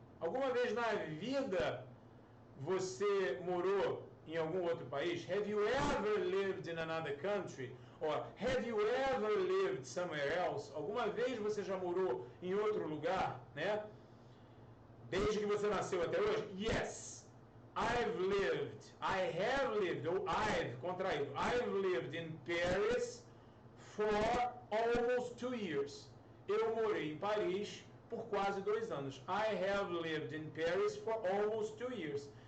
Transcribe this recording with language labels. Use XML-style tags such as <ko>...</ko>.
<pt>Alguma vez na vida você morou em algum outro país?</pt> <en>Have you ever lived in another country? Or have you ever lived somewhere else?</en> <pt>Alguma vez você já morou em outro lugar, né? Desde que você nasceu até hoje?</pt> <en>Yes. I have lived, ou I've, contraído. I've lived in Paris for almost 2 years.</en> <pt>Eu morei em Paris por quase 2 anos.</pt> <en>I have lived in Paris for almost 2 years.</en>